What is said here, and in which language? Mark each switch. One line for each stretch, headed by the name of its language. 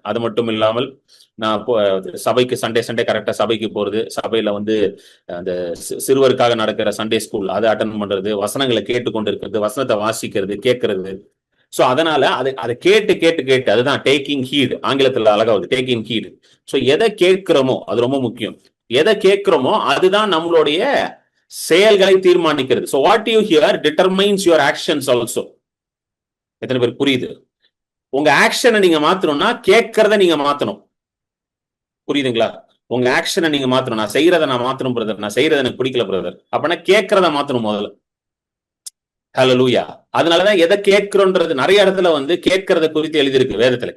Tamil: அது மட்டும் இல்லாமல் நான் சபைக்கு சண்டே கரெக்டா சபைக்கு போறது, சபையில அந்த சிறுவருக்காக நடக்கிற சண்டே ஸ்கூல் அதை அட்டன் பண்றது, வசனங்களை கேட்டுக்கொண்டு இருக்கிறது, வசனத்தை வாசிக்கிறது, கேட்கறது. ஸோ அதனால அதை கேட்டு அதுதான் டேக்கிங் ஹீட், ஆங்கிலத்துல அழகா வருது டேக்கிங் ஹீட். ஸோ எதை கேட்கிறோமோ அது ரொம்ப முக்கியம். எதை கேட்கிறோமோ அதுதான் நம்மளுடைய செயல்களை தீர்மானிக்கிறது.
English: So what you hear determines your actions also.
Tamil: எத்தனை பேர் புரியுது? உங்க ஆக்ஷனை நீங்க மாத்தணும்னா கேட்கறத நீங்க மாத்தணும். புரியுதுங்களா? உங்க ஆக்ஷனை நீங்க மாத்தணும். நான் செய்யறதை நான் மாத்தணும் பிரதர், நான் செய்யறதை எனக்கு பிடிக்கல பிரதர், அப்படின்னா கேட்கறத மாத்தணும் முதல்ல. ஹல்லேலூயா. அதனாலதான் எதை கேட்கிறோன்றது நிறைய இடத்துல கேட்கறத குறித்து எழுதியிருக்கு வேதத்துல.